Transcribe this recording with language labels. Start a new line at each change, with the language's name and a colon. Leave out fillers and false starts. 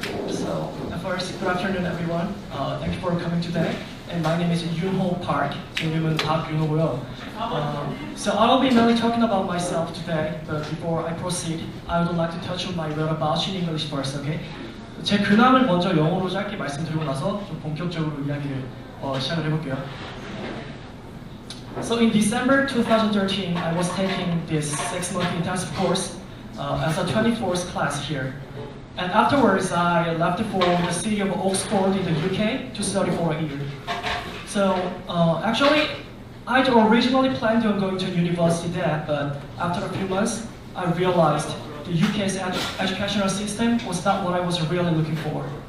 English: So first, good afternoon, everyone. Thank you for coming today. And my name is Yoonho Park.
Korean: 제 이름은 박윤호고요.
English: So I will be mainly talking about myself today. But before I proceed, I would like to touch on my whereabouts in English first, okay?
Korean: 제 근황을 먼저 영어로 짧게 말씀드리고 나서 좀 본격적으로 이야기를 시작을 해볼게요.
English: So in December 2013, I was taking this 6-month intensive course as a 24th class here. And afterwards, I left for the city of Oxford in the UK to study for a year. So actually, I'd originally planned on going to university there, but after a few months, I realized the UK's educational system was not what I was really looking for.